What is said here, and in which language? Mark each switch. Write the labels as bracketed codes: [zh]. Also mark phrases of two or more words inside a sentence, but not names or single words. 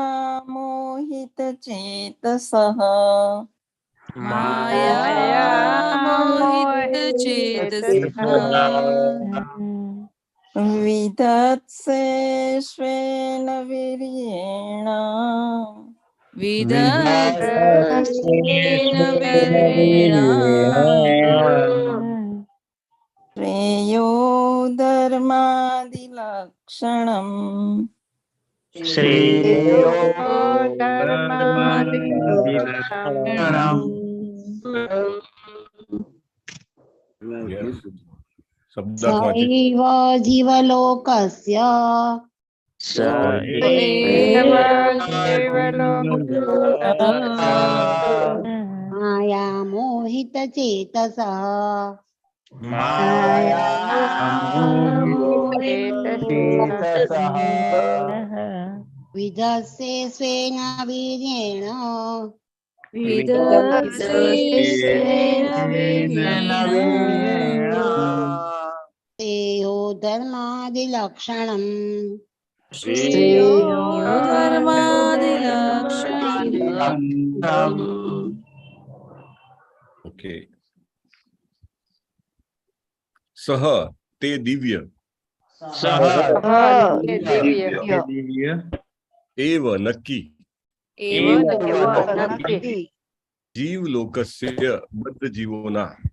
[sa] मोहितचेतसः विदत्से स्वेन वीर्येण श्रेयो धर्मादिलक्षणम् श्रेयो [gu] શબ્દાર્થ વાંચી [sa] जीवलोकस्य स एव माया मोहितचेतसः विदस्से स्वेन वीर्येण श्रेयो धर्मादिलक्षणम् [gu] ઓકે સહ તે દિવ્ય એવ નક્કી જીવલોકસ્ય બદ્ધ જીવોના